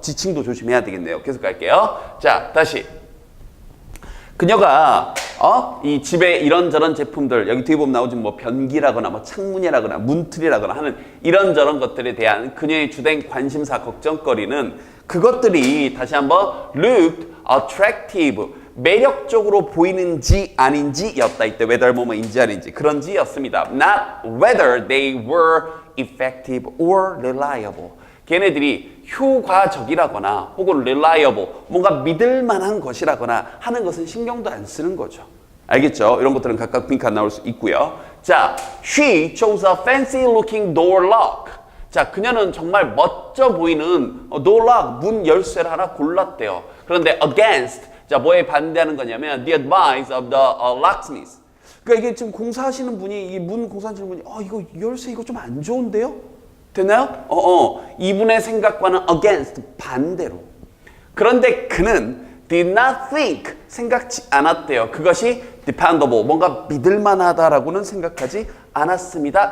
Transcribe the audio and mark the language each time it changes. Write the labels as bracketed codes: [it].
[ko] 지칭도 조심해야 되겠네요. 계속 갈게요. 자, 다시. 그녀가 이 집에 이런저런 제품들, 여기 뒤에 보면 나오지 뭐 변기라거나 뭐 창문이라거나 문틀이라거나 하는 이런저런 것들에 대한 그녀의 주된 관심사, 걱정거리는 그것들이 다시 한번 [en] looked attractive, [ko] 매력적으로 보이는지 아닌지였다. 이때 whether 뭐뭐인지 아닌지 그런지였습니다. [en] Not whether they were effective or reliable. [ko] 걔네들이 효과적이라거나 혹은 reliable, 뭔가 믿을 만한 것이라거나 하는 것은 신경도 안 쓰는 거죠. 알겠죠? 이런 것들은 각각 빈칸 나올 수 있고요. [en] 자, she chose a fancy looking door lock. [ko] 자, 그녀는 정말 멋져 보이는 door lock, 문 열쇠를 하나 골랐대요. [en] 그런데 against, 자, [ko] 뭐에 반대하는 거냐면 [en] the advice of the locksmith. [ko] 그러니까 이게 지금 공사하시는 분이, 이 문 공사하시는 분이 이거 열쇠 이거 좀 안 좋은데요? 됐나요? 이분의 생각과는 against, 반대로. 그런데 그는 [en] did not think, [ko] 생각지 않았대요. 그것이 dependable, 뭔가 믿을만하다라고는 생각하지 않았습니다.